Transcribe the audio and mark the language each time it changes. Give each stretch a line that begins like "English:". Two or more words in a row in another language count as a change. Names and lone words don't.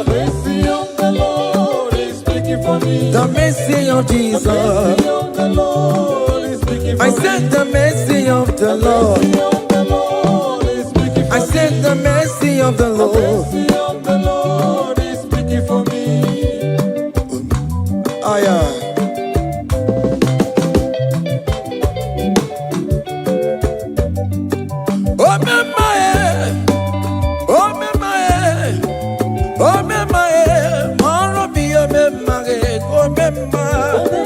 English: mercy of the Lord is speaking for me. the mercy of The Jesus. mercy of the Lord is speaking for I me. said the mercy of the Lord. The mercy of the Lord is speaking for I me. said the mercy of the The Lord. mercy of the Lord is speaking for me. Aya. Oh me my, oh me my, oh me my,
Yoruba: maro mi
English: oh me my, oh me my.